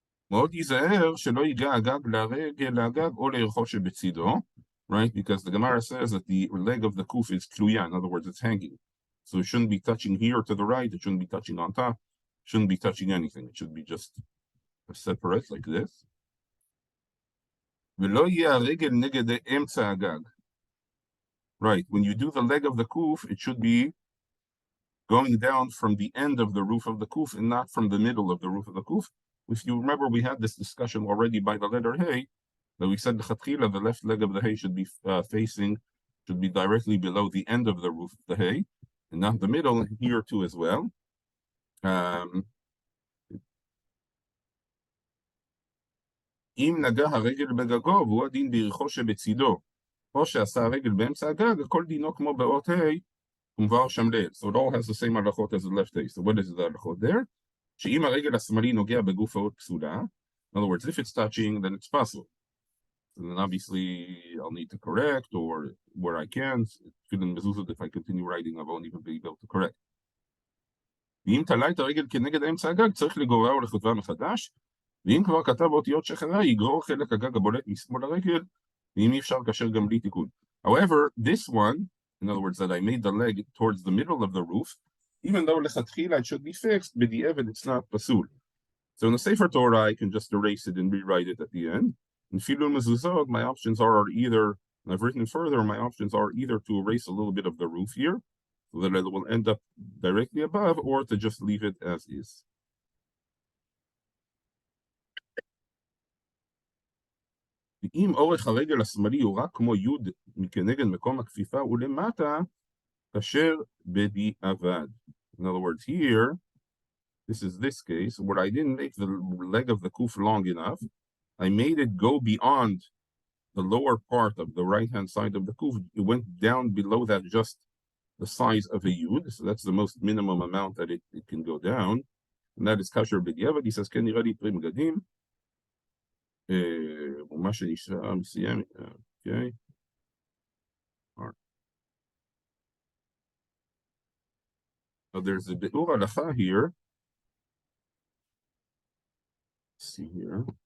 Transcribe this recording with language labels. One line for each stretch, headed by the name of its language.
Hebrew: מאוד ייזהר שלא ייגע הגג להגג או לערכו שבצידו, right?
English: Because the Gemara says that the leg of the kuf is tluya, in other words, it's hanging. So it shouldn't be touching here to the right, it shouldn't be touching on top, it shouldn't be touching anything. It should be just separate like this.
Hebrew: ולא יהיה הרגל נגד אמצע הגג.
English: Right, when you do the leg of the kuf, it should be going down from the end of the roof of the kuf and not from the middle of the roof of the kuf. If you remember, we had this discussion already by the letter Hey, that we said the left leg of the Hey should be should be directly below the end of the roof of the Hey, and not the middle, here too as well.
Hebrew: אם נגע הרגל בגגו והוא הדין בירכו שבצידו, או שעשה הרגל באמצע הגג, הכל דינו כמו באות ה' ומבואר שם ליל.
English: So it all has the same הלכות as the left Hey. So what is the הלכות there?
Hebrew: שאם הרגל השמאלי נוגע בגוף האות פסולה,
English: in other words, if it's touching, then it's possible. And then obviously I'll need to correct, or where I can, if I continue writing, I won't even be able to correct.
Hebrew: ואם תלה את הרגל כנגד אמצע הגג, צריך לגוררה או לכותבה מחדש, ואם כבר כתב אותיות שחרה, יגרור חלק הגג הבולט משמאל הרגל, ואם אי אפשר כאשר גם בלי תיקון.
English: However, this one, in other words, that I made the leg towards the middle of the roof, even though lechatchila it should be fixed, b'di'evet it's not pasul. So in the Sefer Torah, I can just erase it and rewrite it at the end. In Filul Mezuzot, my options are either, and I've written further, my options are either to erase a little bit of the roof here, so that it will end up directly above, or to just leave it as is.
Hebrew: אם אורך הרגל השמאלי הוא רק כמו יוד מכנגד מקום הכפיפה ולמטה, כאשר בדיעבד.
English: In other words, here, this is this case, where I didn't make the leg of the kuf long enough, I made it go beyond the lower part of the right-hand side of the kuf. It went down below that, just the size of a yud, so that's the most minimum amount that it can go down, and that is kasher b'diavad. He says,
Hebrew: כן נראה לי פרי מגדים, ומה שנשאר מסיים, okay.
English: Right. So there's a bi'ur halacha here. Let's see here.